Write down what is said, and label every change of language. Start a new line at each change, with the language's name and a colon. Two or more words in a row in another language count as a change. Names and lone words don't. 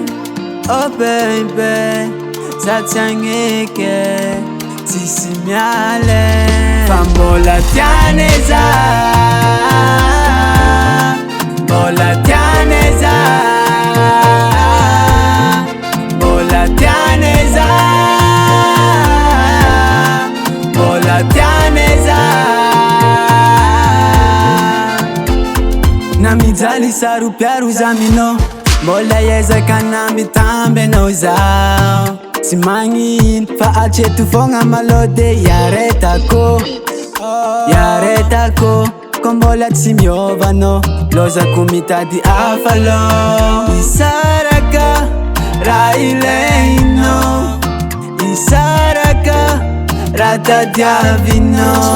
English: Oh baby,
Malagasy: Tatianeke, Tissimiale, Fambola Tianeza, Bola Tianeza, Bola Tianeza, Bola Tianeza. Namijaly saropiaro zamino mbola ezaka namitamby anao zao tsy magnino fa atreto fogna malo de yaretako ko mbola tsy miovanao lozako mitady afalo isaraka raha ilaino isaraka raha tadiavino